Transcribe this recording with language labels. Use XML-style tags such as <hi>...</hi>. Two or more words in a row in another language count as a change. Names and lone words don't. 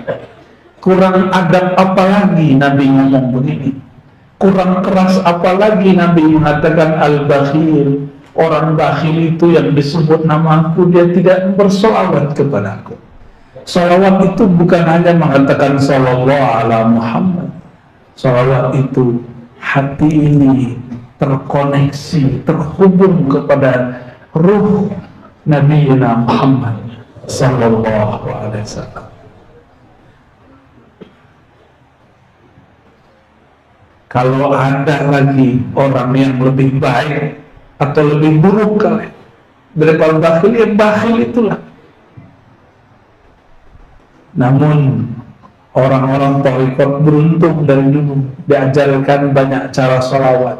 <id>Kurang adab apa lagi Nabi ngomong begini? Kurang keras apa lagi Nabi mengatakan al-bakhil? Orang bakhil itu yang disebut namaku, dia tidak berselawat kepadaku. Salawat itu bukan hanya mengatakan</id> <ar>sallallahu ala Muhammad.</ar> <id>Salawat itu hati ini terkoneksi, terhubung kepada ruh Nabi Muhammad</id> <ar>sallallahu alaihi wasallam.</ar> <id>Kalau ada lagi orang yang lebih baik atau lebih buruk kali daripada bakhil, ya bakhil itulah. Namun orang-orang tarekat beruntung dari dulu diajarkan banyak cara sholawat.</id>